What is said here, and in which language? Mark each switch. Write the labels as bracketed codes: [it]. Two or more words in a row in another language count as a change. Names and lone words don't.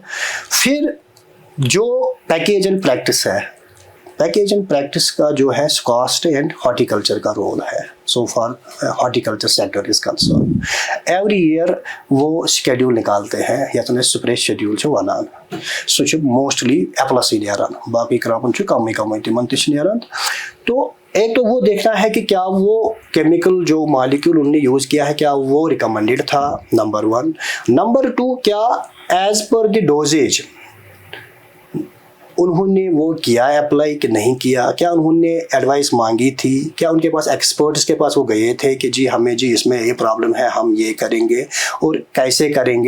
[hi] फिर जो [en] package and practice [hi] है, [en] package and practice [hi] का जो है [en] cost and horticulture [hi] का रोल है। [en] so far horticulture sector is concerned, every year [hi] वो शेड्यूल निकालते हैं, या तो [en] spray schedule [ks] वनान सो [en] mostly apples [ks] नेरान, बाकी क्रॉपन कम तिमन नेरान। [hi] तो एक तो वो देखना है कि क्या वो केमिकल जो मॉलिक्यूल उन्होंने यूज़ किया है क्या वो रिकमेंडेड था, नंबर 1। नंबर 2, क्या [en] as per the doses [hi] उन्होंने वो किया अप्लाई कि नहीं किया, क्या उन्होंने एडवाइस मांगी थी, क्या उनके पास एक्सपर्ट्स के पास वो गए थे कि जी हमें जी इसमें ये प्रॉब्लम है, हम ये करेंगे और कैसे करेंगे।